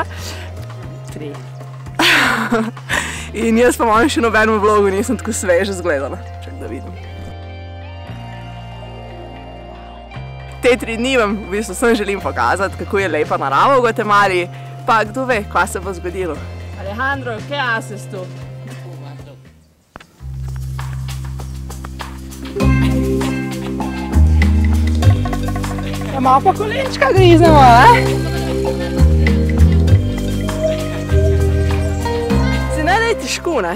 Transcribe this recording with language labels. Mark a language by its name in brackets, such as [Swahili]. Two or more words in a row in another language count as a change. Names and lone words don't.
[Slovenian] 3. In jaz pa še nobenemu vlogu nisem tako sveže zgledala. Čak da vidim. Te 3 dni vam v bistvu sem želim pokazati, kako je lepa narava v Gvatemali, pa kdo ve, kaj se bo zgodilo. [Spanish] Alejandro, ¿qué haces tú? [Slovenian] Ja, malo pa kolenčka griznemo, Si ne da je težko, ne?